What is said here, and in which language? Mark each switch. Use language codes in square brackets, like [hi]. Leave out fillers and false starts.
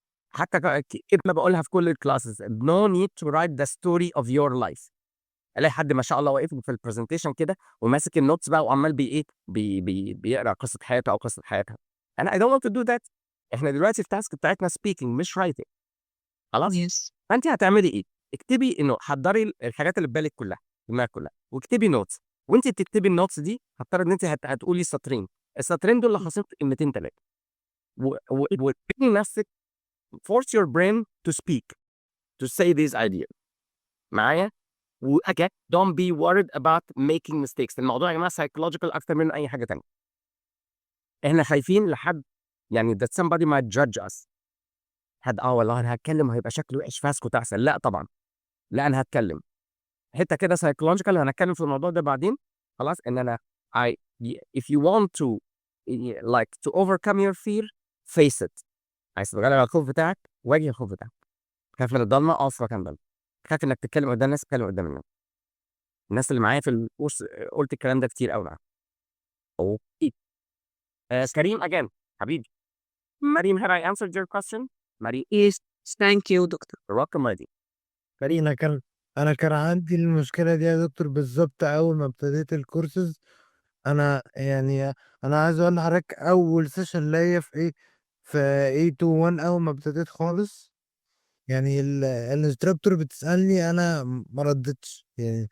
[ar] حتى كلمه بقولها في كل الكلاسز: [en] no need to write the story of your life. [ar] الاقي حد ما شاء الله واقف في البرزنتيشن كده وماسك النوتس بقى وعمال ايه بيقرا قصه حياته او قصه حياتها. [en] انا I don't want to do that. [ar] احنا دلوقتي التاسك بتاعتنا speaking مش writing. خلاص؟ [en] Yes. [ar] فانت هتعملي ايه؟ اكتبي انه حضري الحاجات اللي في بالك كلها، دماغك كلها، واكتبي نوتس. وانت بتكتبي النوتس دي هفترض ان انت هتقولي سطرين، السطرين دول لخصين في كلمتين ثلاثه. وتبني نفسك، [en] force your brain to speak, to say these ideas. [ar] معايا؟ [en] again don't be worried about making mistakes. [ar] الموضوع يا جماعه psychological اكتر من اي حاجه ثانيه. احنا خايفين لحد يعني [en] that somebody might judge us. [ar] حد والله انا هتكلم وهيبقى شكله وحش فاسكت احسن. لا طبعا، لا انا هتكلم. حته كده psychological هنتكلم في الموضوع ده بعدين. خلاص ان انا [en] if you want to like to overcome your fear, face it. [ar] عايز تتغلب على الخوف بتاعك، واجه الخوف بتاعك. خايف من الضلمه، اقف في مكان ضلمه. خايف انك تتكلم قدام الناس، تتكلم قدام الناس اللي معايا في الكورس. قلت الكلام ده كتير قوي معاهم. اوكي. كريم again حبيبي. [en] Maryam, have I answered your question? [ar] مريم. [en] Yes. Thank you doctor. You're welcome Maryam. [ar] انا كان عندي المشكله دي يا دكتور بالظبط اول ما ابتديت الكورسز. انا يعني انا عايز اقول لحضرتك اول سيشن ليا في A21 اول ما ابتديت خالص. يعني الانستراكتور بتسالني انا ما ردتش يعني.